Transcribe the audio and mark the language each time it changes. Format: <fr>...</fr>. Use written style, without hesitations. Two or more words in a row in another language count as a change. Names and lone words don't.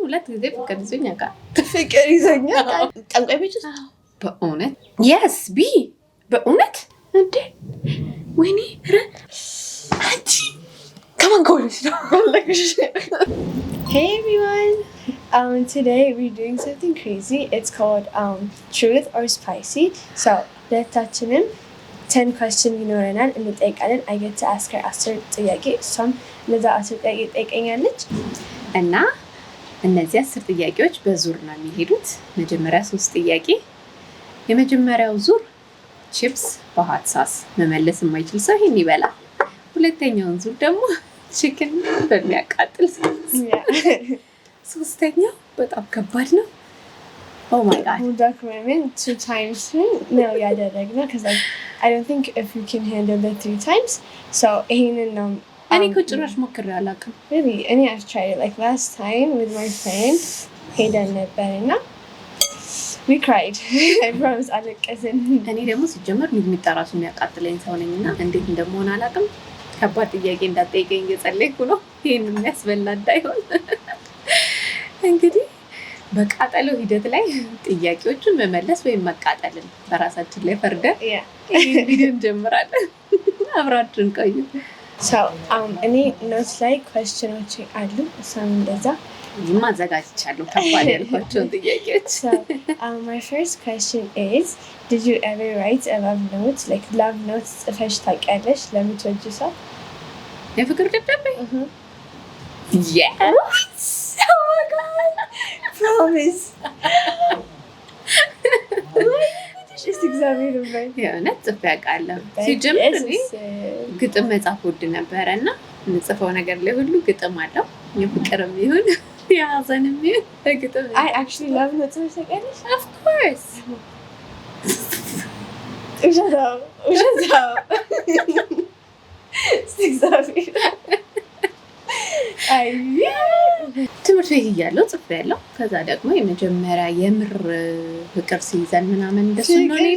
<am>ሁለት ጊዜ ፍቅር ይዞኝ ያውቃል። ፍቅር ይዞኝ ያውቃል። ጠንቋይ ቤት ውስጥ በእውነት የስ ቢ በእውነት እንዴ ወይኔ አንቺ ከማን ከሆነች ነው?</am> <en>Hey everyone, today we're doing something crazy. It's called truth or spicy.</en> <am>So ሁለታችንም 10 questions ይኖረናል እንጠይቃለን.</am> <en>I get to ask her</en> <am>10 ጥያቄ እሷም ለዛ 10 ጥያቄ ጠይቀኛለች እና እነዚህ 10 ጥያቄዎች በዙር ነው የሚሄዱት። መጀመሪያ 3 ጥያቄ። የመጀመሪያው ዙር ቺፕስ በሃት ሳስ መመለስ የማይችል ሰው ይሄን ይበላል። ሁለተኛውን ዙር ደግሞ ቺክን በሚያቃጥል ሳስ። ሶስተኛው በጣም ከባድ ነው።</am> <en>Oh my god. Bulldog women 2 times</en> <am>ነው ያደረግነው</am> <en>because I don't think if you can handle the 3 times.</en> <am>So ይሄንን ነው እኔ እኮ ጭራሽ ሞክሬ አላውቅም።</am> <en>Really? I've tried it like last time with my friend.</en> <am>ሄደን ነበርና</am> <en>we cried. I promise አለቀስን።</en> <am>እኔ ደግሞ ሲጀመር ሚጥሚጣ ራሱ የሚያቃጥለኝ ሰው ነኝና እንዴት እንደምሆን አላውቅም። ከባድ ጥያቄ እንዳትጠይቀኝ እየጸለይኩ ነው። ይሄን የሚያስበላ እንዳይሆን እንግዲህ በቃጠሎ ሂደት ላይ ጥያቄዎቹን መመለስ ወይም መቃጠልን በራሳችን ላይ ፈርደን ይሄን ቪዲዮ እንጀምራለን። አብራችሁን ቆዩ። So እኔ ኖት ላይ questions አሉ እሷም እንደዛ ማዘጋጅቻለሁ ከባድ ያልኳቸውን ጥያቄዎች።</am> <en>So my first question is, did you ever write a love note? Like love notes</en> <am>ጽፈሽ ታውቂያለሽ ለምትወጂው ሰው? የፍቅር ደብዳቤ?</am> <en>Yes. Oh my god. Promise. Just</en> <am>እግዚአብሔር ይመስገን። የእውነት ጽፌ አውቃለሁ። ሲጀምር እኔ ግጥም መጻፍ ወድ ነበረ እና የምጽፈው ነገር ላይ ሁሉ ግጥም አለው። የፍቅርም ይሁን የሀዘንም ይሁን በግጥም።</am> <en>I actually love notes</en> <am>ጽፈሽ ታውቂያለሽ?</am> <en>Of course.</en> <am>ውሸታው እግዚአብሔር ትምህርት ቤት እያለሁ ጽፌያለሁ። ከዛ ደግሞ የመጀመሪያ የምር ፍቅር ሲይዘን ምናምን እንደሱ ነው ነው</am>